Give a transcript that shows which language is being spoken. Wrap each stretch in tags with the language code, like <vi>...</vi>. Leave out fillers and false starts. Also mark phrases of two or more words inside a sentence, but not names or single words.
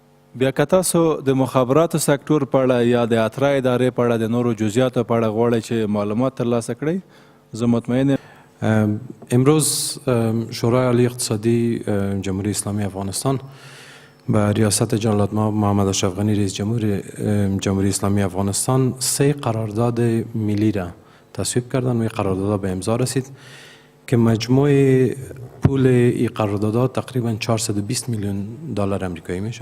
<ps>بیا که تاسو د مخابراتو سکتور په اړه یا د اترا ادارې په اړه د نورو جزئیاتو په اړه غواړئ چې معلومات ترلاسه کړئ، زه مطمئن یم.</ps> <fa>امروز شورای عالی اقتصادی جمهوری اسلامی افغانستان به ریاست جلالت محمد اشرف غنی رئیس جمهوری اسلامی افغانستان 3 قرارداد ملی را تصویب کردن و این قراردادها به امضا رسید که مجموع پول این قراردادها تقریبا 420 میلیون دلار آمریکایی میشه.</fa>